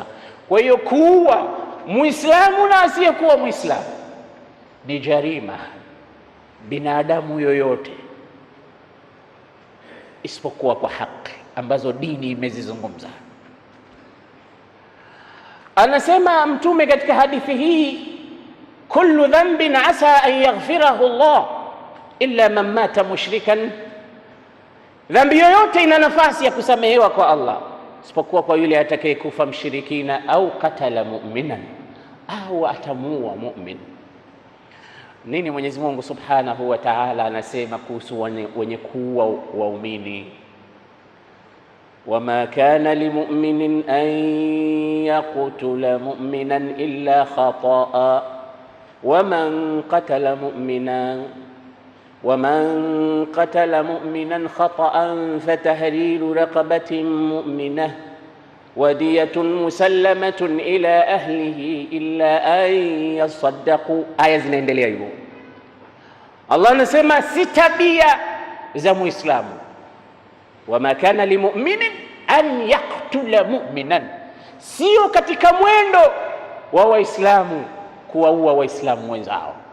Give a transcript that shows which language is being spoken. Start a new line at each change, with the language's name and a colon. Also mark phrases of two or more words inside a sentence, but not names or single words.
Swahili: Kwa hiyo kuua muislamu na asiyekuwa muislamu ni jarima, binadamu yoyote, isipokuwa kwa haki ambazo dini imezizungumza. Anasema Mtume katika hadithi hii,
Arabic: كل ذنب عسى أن يغفره الله إلا من مات مشركا,
Swahili: dhambi yoyote ina nafasi ya kusamehewa kwa Allah isipokuwa kwa yule atakayekufa mshirikina, au
Arabic: قتل مؤمنا,
Swahili: au atamuua mu'min. Nini Mwenyezi Mungu
Arabic: سبحانه وتعالى
Swahili: anasema kuhusu wenye kuua waumini?
Arabic: وما كان لمؤمن أن يقتل مؤمنا إلا خطأ ومن قتل مؤمنا خطأ فتحرير رقبة مؤمنة ودية مسلمة إلى أهله إلا أن يصدقوا.
Swahili: Aya zinaendelea hivyo. Allah anasema si tabia za Muislamu,
Arabic: وما كان لمؤمن أن يقتل مؤمنا,
Swahili: sio katika mwendo wa Waislamu kuwaua Waislamu wenzao.